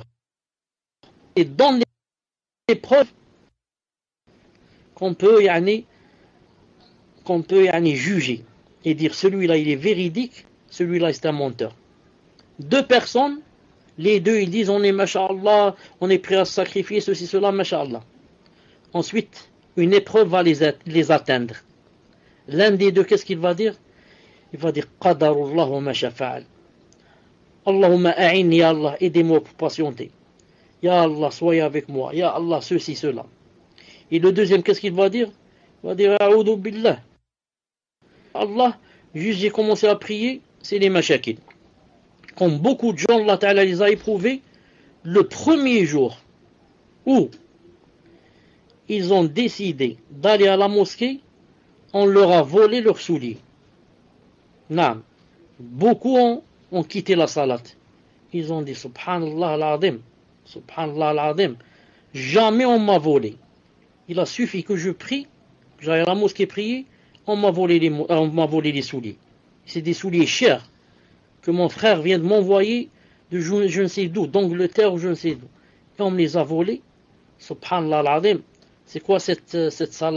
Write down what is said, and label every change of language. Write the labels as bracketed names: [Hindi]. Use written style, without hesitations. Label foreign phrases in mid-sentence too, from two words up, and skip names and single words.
[French] Et dans les preuves qu'on peut juger et dire celui-là il est véridique, celui-là c'est un menteur. Deux personnes, les deux ils disent on est masha'Allah, on est prêt à se sacrifier, ceci, cela, masha'Allah. Ensuite, une épreuve va les atteindre. L'un des deux, qu'est-ce qu'il va dire? Il va dire [Arabic] قدر الله وما شاء فعل. اللهم أعن يا الله, [French] aidez-moi pour patienter. [Arabic] يا الله, [French] soyez avec moi. [Arabic] يا الله, [French] ceci, cela. Et le deuxième, qu'est-ce qu'il va dire? Il va dire [Arabic] أعوذ بالله. [French] Allah, juste j'ai commencé à prier, c'est les mashakil. Comme beaucoup de gens, Allah Ta'ala les a éprouvés le premier jour où ils ont décidé d'aller à la mosquée, on leur a volé leurs souliers. Naam. Beaucoup ont quitté la salat. Ils ont dit [Arabic] سبحان الله العظيم، سبحان الله العظيم, [French] jamais on m'a volé. Il a suffi que je prie, que j'aille à la mosquée prier, on m'a volé les souliers. C'est des souliers chers que mon frère vient de m'envoyer de je ne sais d'où, d'Angleterre ou je ne sais d'où. Et on me les a volés. [Arabic] سبحان الله العظيم. [French] C'est quoi cette salat?